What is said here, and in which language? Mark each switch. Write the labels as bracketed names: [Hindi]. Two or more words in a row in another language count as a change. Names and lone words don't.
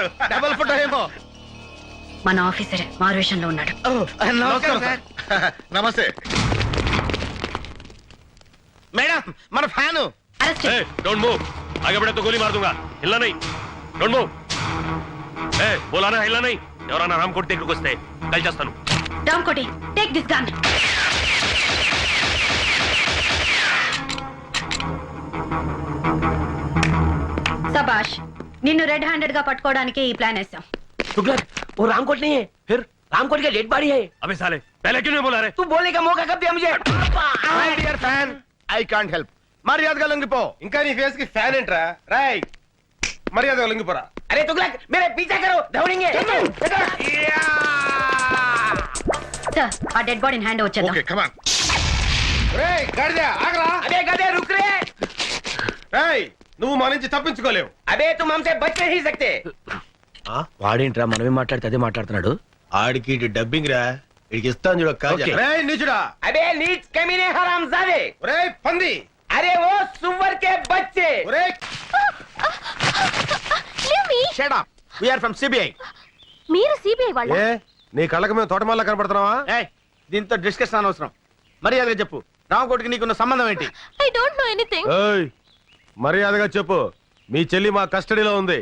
[Telugu] డబల్ ఫుట్ ఏమో. మన ఆఫీసరే మారువేషంలో ఉన్నాడు. నమస్కారం సార్. నమస్తే మేడం. మన ఫ్యాను. అరెస్ట్ [English] ए, don't move. [Hindi] आगे बढ़े तो गोली मार दूंगा. हिलना नहीं. [English] don't move. [Hindi] ए, बोला ना हिलना नहीं. [Telugu] ఎవరన్నా రామ్ కొట్టి దగ్గరికి వస్తే కాల్ చేస్తాను. [English] డామ్ కోటి, take this gun. [Telugu] సబాష్, నిన్ను [English] red handed [Telugu] గా పట్టుకోవడానికి ఈ ప్లాన్ వేసాం. [Hindi] तुगलक, वो रामकोट नहीं है. फिर रामकोट का [English] dead body [Hindi] है. अबे साले, पहले क्यों नहीं बोला रे? तू बोलने का मौका कब दिया मुझे? [English] My dear fan, I can't help. [Telugu] మర్యాదగా లొంగిపో. ఇంకా నీ ఫేస్ కి ఫ్యాన్ ఏంట్రా? రాయ్ మర్యాదగా లొంగిపోరా. [Hindi] अरे तुगलक, मेरे पीछे करो, दौड़ेंगे. [Telugu] సార్, ఆ [English] dead body [Telugu] హ్యాండ్ వచ్చేద్దాం. [English] Okay come on. [Telugu] రేయ్ గాడిద ఆగరా. [Hindi] अबे गधे रुक रे. [Telugu] రేయ్ నువ్వు మా నుంచి తప్పించుకోలేవు. [Hindi] अबे तुम हमसे बच नहीं सकते. [Telugu] వాడేంట్రా మనమే మాట్లాడితే అదే మాట్లాడుతున్నాడు. ఆడికి డబ్బింగ్ రా, ఇడికి ఇస్తాను చూడ. రేయ్ నీచుడా. [Hindi] अबे नीच कमीने हरामजादे. [Telugu] రేయ్ పంది. [Hindi] अरे वो सुअर के बच्चे. [Telugu] రేయ్ [English] Shut up. We are from CBI. [Telugu] మీరు సిబిఐ వాళ్ళ? ఏ నీ కళ్ళకి మేము తోటమాల కనపడుతున్నావా? ఏయ్, దీంతో డిస్కషన్ అనవసరం. మర్యాదగా చెప్పు, రామకోటికి నీకున్న సంబంధం ఏంటి? [English] I don't know anything. [Telugu] ఏయ్ మర్యాదగా చెప్పు. మీ చెల్లి మా కస్టడీలో ఉంది.